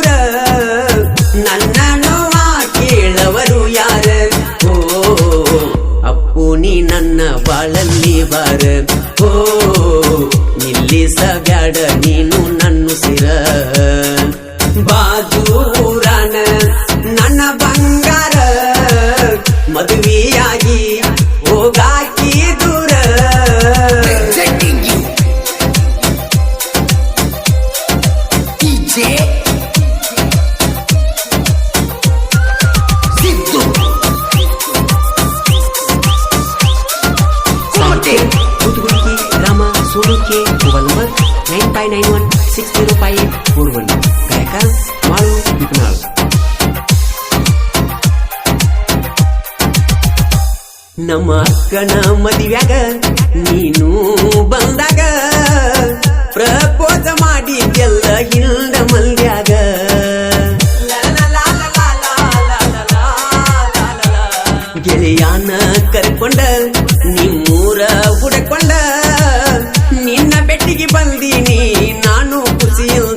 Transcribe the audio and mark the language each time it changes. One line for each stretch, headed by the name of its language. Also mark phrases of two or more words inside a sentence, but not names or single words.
Kannada: ನನ್ನ ನೋವ ಕೇಳವರು ಯಾರ ಓ ಅಪ್ಪು ನೀ ನನ್ನ ಬಾಳಲ್ಲಿ ಬಾರ ಓ ನಿಲ್ಲಿಸಬ್ಯಾಡ ನೀನು ನನ್ನುಸಿರ ಬಾಜೂರನ ನನ್ನ ಬಂಗಾರ ಮದುವೆಯಾಗಿ ಹೋಗಾಕಿ ದೂರ
English: Presenting you DJ Siddu Gumate
Kannada: Utuguki Rama Suluke
English: Mobile number
Kannada: 9591605841 Gayaka Malu Bipnal ನಮ್ಮ ಅಕ್ಕನ ಮದುವ್ಯಾಗ ನೀನು ಬಂದಾಗ ಪ್ರಪೋಜ ಮಾಡಿದ್ದೆಲ್ಲ ಹಿಂದ ಮಲ್ಯಾಗ ಗೆಳೆಯಾನ ಕರ್ಕೊಂಡ ನಿಮ್ಮೂರ ಹುಡಕೊಂಡ ನಿನ್ನ ಬೆಟ್ಟಿಗೆ ಬಂದೀನಿ ನಾನು ಖುಷಿಯಿಂದ